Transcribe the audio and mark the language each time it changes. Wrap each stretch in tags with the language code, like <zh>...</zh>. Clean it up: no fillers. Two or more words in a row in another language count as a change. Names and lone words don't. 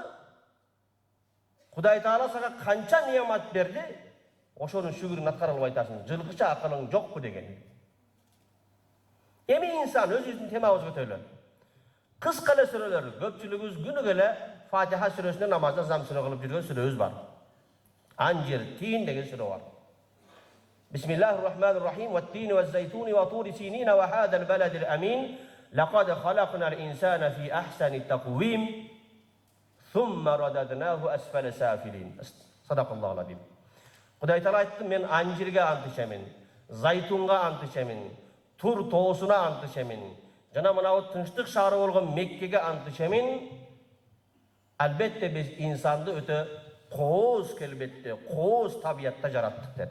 <ky>Кудай Таала сага канча неамат берди, ошонун шүгүрүн аткара албай атасың. Жылкыча акылың жокпу деген. Эми инсан өзүбүздүн темабызга өтөлү. Кыска эле сүрөлөр, көпчүлүгүбүз күнүгө эле Фатиха сүрөсүнө намазда замсына кылып жүргөн сүрөбүз бар. Анжир, тин деген сүрө бар.</ky> <ar>بسم الله الرحمن الرحيم والتين والزيتون وطور سينين وهذا البلد الأمين. لقد خلقنا الإنسان في أحسن تقويم. ثم رددناه أسفل سافلين. صدق الله العظيم.</ar> <ky>Кудай Таала айтты: мен анжирге ант ичемин, зайтунга ант ичемин, тур тоосуна ант ичемин, жана мына тынчтык шаары болгон Меккеге ант ичемин. Албетте биз инсанды өтө кооз келбетте, кооз табиятта жараттык деди.</ky>